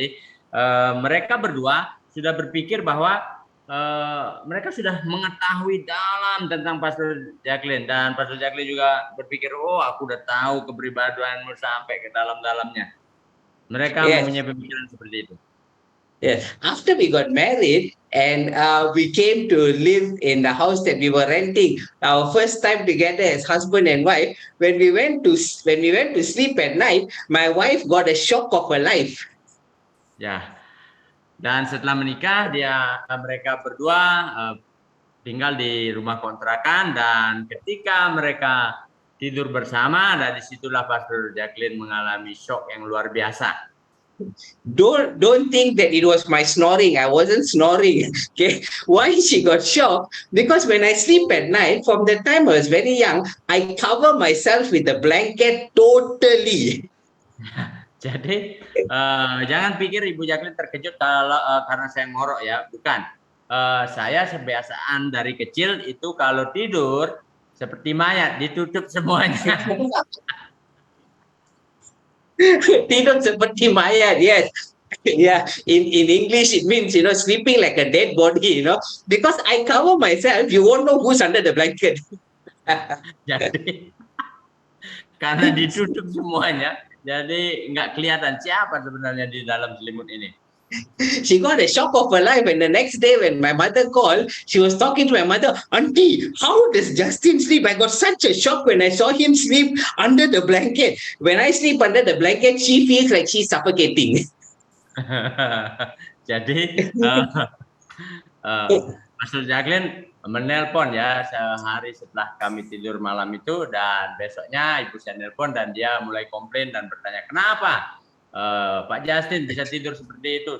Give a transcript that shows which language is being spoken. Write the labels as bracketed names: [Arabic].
[Indonesian] Jadi mereka berdua sudah berpikir bahwa mereka sudah mengetahui dalam tentang Pastor Jacqueline, dan Pastor Jacqueline juga berpikir, oh aku udah tahu kepribadianmu sampai ke dalam-dalamnya. Mereka mempunyai pemikiran seperti itu. [English] Yes. After we got married and we came to live in the house that we were renting, our first time together as husband and wife, when we went to sleep at night, my wife got a shock of her life. [Indonesian] Ya. Dan setelah menikah, mereka berdua tinggal di rumah kontrakan, dan ketika mereka tidur bersama, dari situlah Pastor Jacqueline mengalami shock yang luar biasa. [English] Don't think that it was my snoring. I wasn't snoring. Okay, why she got shocked? Because when I sleep at night, from the time I was very young, I cover myself with a blanket totally. [Indonesian] Jadi jangan pikir Ibu Jacqueline terkejut karena saya ngorok ya, bukan. Saya kebiasaan dari kecil itu kalau tidur seperti mayat, ditutup semuanya. Tidur seperti mayat, yes. [English] Yeah, in English it means sleeping like a dead body, because I cover myself, you won't know who's under the blanket. [Indonesian] Jadi karena ditutup semuanya, jadi nggak kelihatan siapa sebenarnya di dalam selimut ini. [English] She got a shock of her life, and the next day when my mother called, she was talking to my mother, Auntie, how does Justin sleep? I got such a shock when I saw him sleep under the blanket. When I sleep under the blanket, she feels like she's suffocating. [Indonesian] Jadi Pastor Jacqueline menelpon ya sehari setelah kami tidur malam itu, dan besoknya ibu saya nelpon dan dia mulai komplain dan bertanya, kenapa Pak Justin bisa tidur seperti itu?